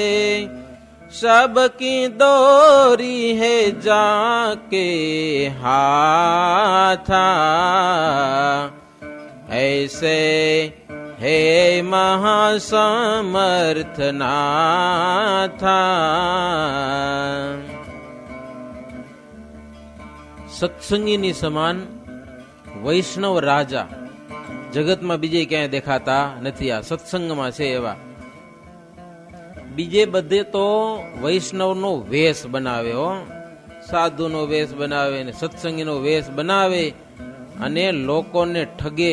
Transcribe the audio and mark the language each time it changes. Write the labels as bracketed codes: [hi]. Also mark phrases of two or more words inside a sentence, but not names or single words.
[hi] सबकी दोरी है जाके हाथा, ऐसे हे महासमर्थ नाथा. [gu] સત્સંગીની સમાન વૈષ્ણવ રાજા જગતમાં બીજે ક્યાંય દેખાતા નથી. આ સત્સંગમાં છે એવા. બીજે બધે તો વૈષ્ણવનો વેશ બનાવે હો, સાધુનો વેશ બનાવે ને સત્સંગીનો વેશ બનાવે અને લોકોને ઠગે.